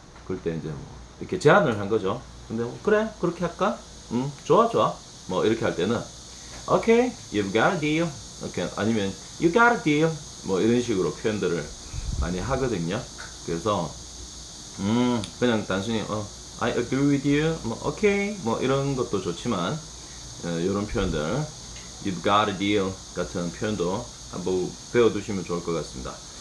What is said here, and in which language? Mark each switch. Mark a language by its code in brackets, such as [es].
[ko] 그럴 때 이제 뭐 이렇게 제안을 한 거죠. 근데 그래 그렇게 할까? 좋아 뭐 이렇게 할 때는 [en] Okay, you've got a deal. [ko] 이렇게 아니면 [en] You got a deal. [ko] 뭐 이런 식으로 표현들을 많이 하거든요. 그래서 그냥 단순히 [en] I agree with you, [ko] 뭐 okay, 뭐 이런 것도 좋지만 이런 표현들 [en] You've got a deal [ko] 같은 표현도 한번 배워두시면 좋을 것 같습니다.